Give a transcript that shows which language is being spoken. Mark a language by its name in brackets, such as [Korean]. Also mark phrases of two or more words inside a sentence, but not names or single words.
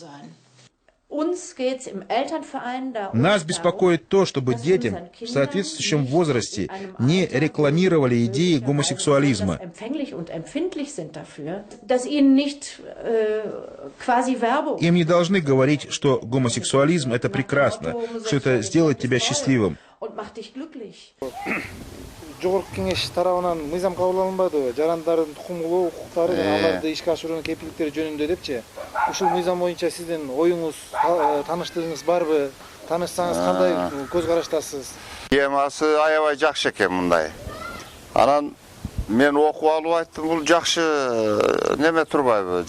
[Russian] Нас беспокоит то, чтобы детям в соответствующем возрасте не рекламировали идеи гомосексуализма. Им не должны говорить, что гомосексуализм – это прекрасно, что это сделает тебя счастливым. [Kyrgyz] Жогорку кеңеш тарабынан мыйзам кабыл алынбады. Жарандардын тукум улуу укуктары жана аларды ишке ашыруунун кепилдиктери жөнүндө депчи. Ушул мыйзам боюнча сиздин оюңуз, тааныштыгыңыз барбы? Таанышсаңыз кандай көз караштасыз? Темасы аябай жакшы экен мындай. Анан мен окуп алып айттым, бул жакшы неме турбайбы?